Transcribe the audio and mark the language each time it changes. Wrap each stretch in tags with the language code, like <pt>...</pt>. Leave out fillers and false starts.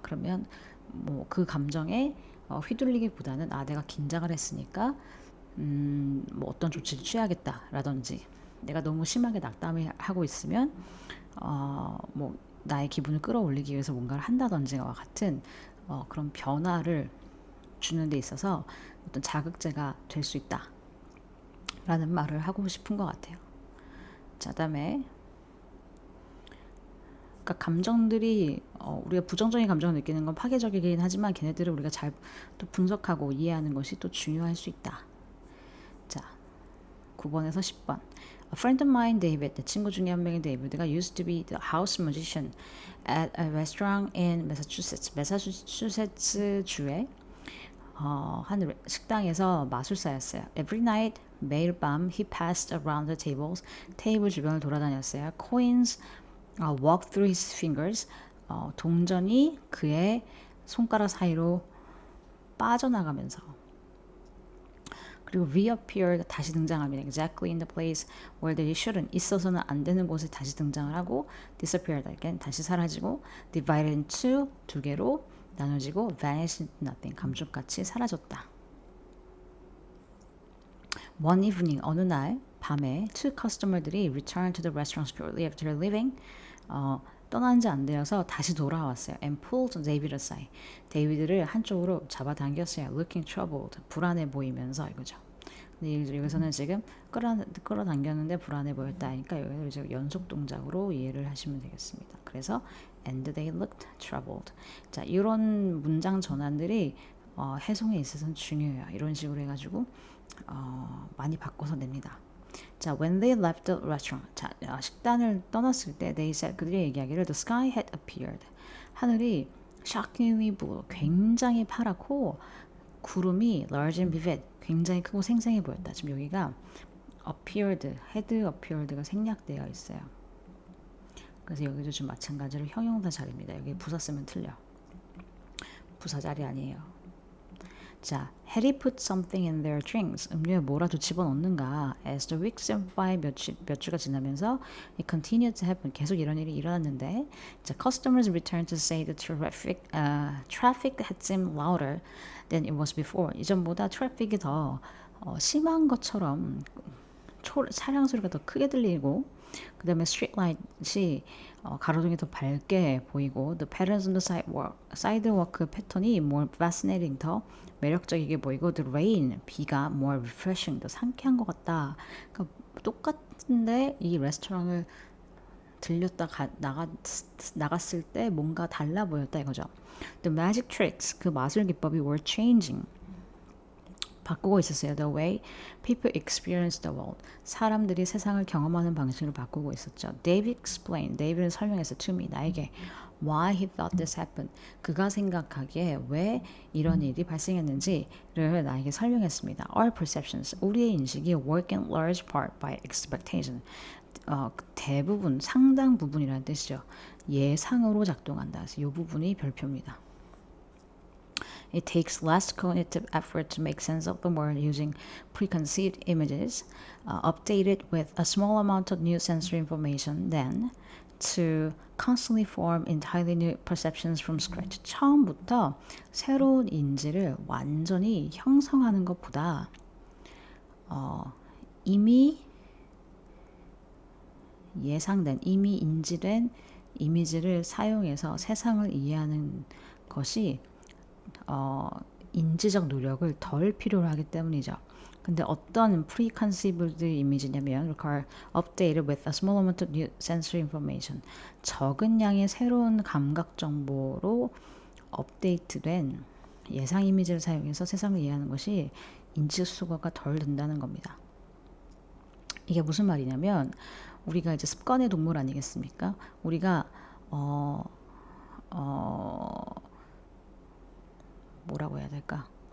<ko>그러면 뭐 그 감정에 휘둘리기보다는 내가 긴장을 했으니까 뭐 어떤 조치를 취하겠다라든지 내가 너무 심하게 낙담을 하고 있으면 뭐 나의 기분을 끌어올리기 위해서 뭔가를 한다든지와 같은 그런 변화를 주는 데 있어서 어떤 자극제가 될 수 있다라는 말을 하고 싶은 것 같아요. 자, 그다음에 그러니까 감정들이 우리가 부정적인 감정을 느끼는 건 파괴적이긴 하지만 걔네들을 우리가 잘 또 분석하고 이해하는 것이 또 중요할 수 있다. 자, 9번에서 10번.</ko> <en>A friend of mine, David,</en> <ko>내 친구 중에 한 명인 데이비드가</ko> <en>used to be the house musician at a restaurant in Massachusetts.</en> <ko>매사추세츠 주에 한 식당에서 마술사였어요.</ko> <en>Every night,</en> <ko>매일 밤,</ko> <en>he passed around the tables.</en> <ko>테이블 주변을 돌아다녔어요.</ko> <en>Coins walked through his fingers.</en> <ko>동전이 그의 손가락 사이로 빠져나가면서 그리고</ko> <en>reappeared</en> <ko>다시 등장합니다.</ko> <en>Exactly in the place where they shouldn't</en> <ko>있어서는 안 되는 곳에 다시 등장을 하고</ko> <en>disappeared again</en> <ko>다시 사라지고</ko> <en>divided into</en> <ko>두 개로 나눠지고</ko> <en>vanished into nothing</en> <ko>감쪽같이 사라졌다.</ko> <en>One evening</en> <ko>어느 날 밤에</ko> <en>two customer들이 returned to the restaurant shortly after leaving</en> <ko>떠난 지 안 되어서 다시 돌아왔어요.</ko> <en>And pulled David aside.</en> <ko>데이비드를 한쪽으로 잡아당겼어요.</ko> <en>Looking troubled.</en> <ko>불안해 보이면서 이거죠. 근데 여기서는 지금 끌어당겼는데 불안해 보였다 하니까 여기서 이제 연속 동작으로 이해를 하시면 되겠습니다. 그래서</ko> <en>and they looked troubled.</en> <ko>자, 이런 문장 전환들이 해송에 있어서는 중요해요. 이런 식으로 해가지고 많이 바꿔서 냅니다.</ko> <en>자, when they left the restaurant. 자,</en> <ko>식단을 떠났을 때</ko> <en>they said</en> <ko>그들이 얘기하기를</ko> <en>the sky had appeared.</en> <ko>하늘이</ko> <en>shockingly blue.</en> <ko>굉장히 파랗고 구름이</ko> <en>large and vivid.</en> <ko>굉장히 크고 생생해 보였다. 지금 여기가 appeared, had appeared가 생략되어 있어요. 그래서 여기도 좀 마찬가지로 형용사 자리입니다. 여기 부사 쓰면 틀려. 부사 자리 아니에요.</ko> <en>자, had he put something in their drinks?</en> <ko>음료에 뭐라도 집어넣는가?</ko> <en>As the weeks went by</en> <ko>몇 주가 지나면서</ko> <en>it continued to happen.</en> <ko>계속 이런 일이 일어났는데 자,</ko> <en>customers returned to say the traffic had seemed louder than it was before.</en> <ko>이전보다 트래픽이 더 심한 것처럼 차량 소리가 더 크게 들리고 그 다음에 스트리트라이트이 가로등이 더 밝게 보이고</ko> <en>the patterns on the sidewalk</en> <ko>패턴이</ko> <en>more fascinating</en> <ko>더 매력적이게 보이고</ko> <en>the rain</en> <ko>비가</ko> <en>more refreshing</en> <ko>더 상쾌한 것 같다. 그러니까 똑같은데 이 레스토랑을 들렸다 나갔을 때 뭔가 달라 보였다 이거죠.</ko> <en>The magic tricks</en> <ko>그 마술 기법이</ko> <en>were changing</en> <ko>바꾸고 있었어요.</ko> <en>The way people experience the world.</en> <ko>사람들이 세상을 경험하는 방식을 바꾸고 있었죠.</ko> <en>David explained.</en> <ko>David은 설명했어.</ko> <en>To me.</en> <ko>나에게.</ko> <en>Why he thought this happened.</en> <ko>그가 생각하기에 왜 이런 일이 발생했는지를 나에게 설명했습니다.</ko> <en>Our perceptions.</en> <ko>우리의 인식이</ko> <en>work in large part by expectation.</en> <ko>대부분, 상당 부분이라는 뜻이죠. 예상으로 작동한다. 그래서 이 부분이 별표입니다.</ko> <en>It takes less cognitive effort to make sense of the world using preconceived images, updated with a small amount of new sensory information than to constantly form entirely new perceptions from scratch.</en> <ko>처음부터 새로운 인지를 완전히 형성하는 것보다 이미 예상된, 이미 인지된 이미지를 사용해서 세상을 이해하는 것이 인지적 노력을 덜 필요로 하기 때문이죠. 근데 어떤 preconceived 이미지냐면</ko> <en>require updated with a small amount of new sensory information.</en> <ko>적은 양의 새로운 감각 정보로 업데이트된 예상 이미지를 사용해서 세상을 이해하는 것이 인지 수거가 덜 된다는 겁니다. 이게 무슨 말이냐면 우리가 이제 습관의 동물 아니겠습니까? 우리가 뭐라고 해야 될까?</ko>